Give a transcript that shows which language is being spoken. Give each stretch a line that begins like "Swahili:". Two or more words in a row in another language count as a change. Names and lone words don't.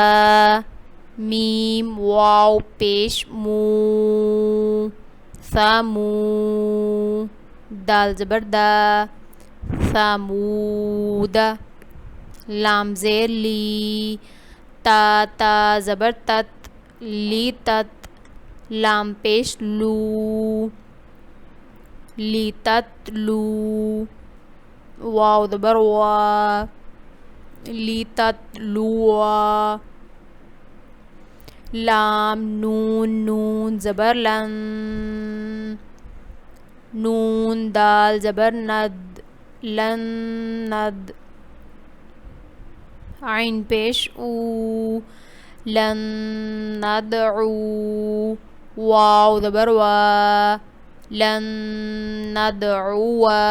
Urdu: میم واو پیش مو، ثمو، دال زبر دا، ثمود، لام زیر لی، تا تا زبر تت، لی تت، لام پیش لو، لی تت لو، واو زبر وا، لی تت لوا، لام نون نون زبر لن، نون دال زبر ند، لن ند، عین پیش او، لن ندعو، واو زبر وا، لن ندعو،